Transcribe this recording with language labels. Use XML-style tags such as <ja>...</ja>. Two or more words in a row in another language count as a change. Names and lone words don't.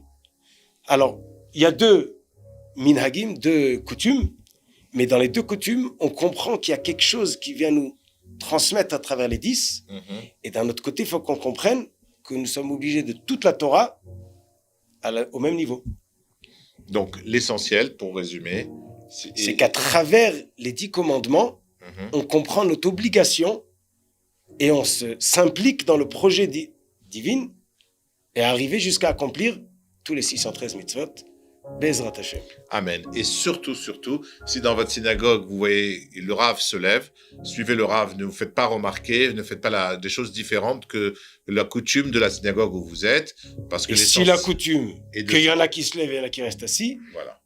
<fr>Alors, il y a deux minhagim, deux coutumes, mais dans les deux coutumes, on comprend qu'il y a quelque chose qui vient nous transmettre à travers les 10, et d'un autre côté, il faut qu'on comprenne que nous sommes obligés de toute la Torah au même niveau. Donc, l'essentiel, pour résumer, c'est qu'à travers les 10 commandements, on comprend notre obligation et on s'implique dans le projet divin et arriver jusqu'à accomplir tous les 613 mitzvot.</fr> <he>בעזרת השם.</he> <fr>Amen. Et surtout, si dans votre synagogue, vous voyez le Rav se lève, suivez le Rav, ne vous faites pas remarquer, ne faites pas des choses différentes que la coutume de la synagogue où vous êtes. Parce que si la coutume, qu'il y en a qui se lèvent et il y en a qui restent assis, voilà.</fr>